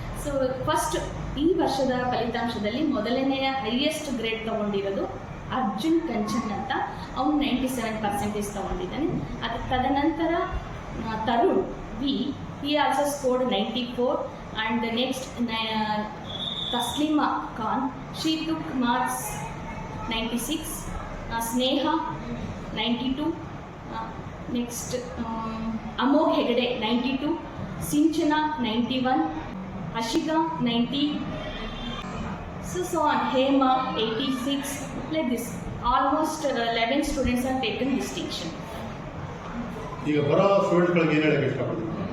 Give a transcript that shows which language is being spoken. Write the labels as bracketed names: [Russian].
[Kannada] So first ಈ ವರ್ಷದ ಫಲಿತಾಂಶದಲ್ಲಿ ಮೊದಲನೆಯ ಹೈಯೆಸ್ಟ್ ಗ್ರೇಡ್ ತೊಗೊಂಡಿರೋದು ಅರ್ಜುನ್ ಕಂಚನ್ ಅಂತ, ಅವನು 97% ತೊಗೊಂಡಿದ್ದಾನೆ. [English] ತದನಂತರ Tarun V, he also scored 94, and next Taslima Khan, she took marks 96, Sneha 92, next Amog Hegde 92, Sinchana 91, Ashika 90, so on, Hema 86, like this. Almost 11 students have taken distinction. [Kannada] ಈಗ ಬರೋ ಸ್ಟೂಡೆಂಟ್ಗಳಿಗೆ ಏನು ಹೇಳಕ್ಕೆ ಇಷ್ಟಪಡ್ತೀವಿ?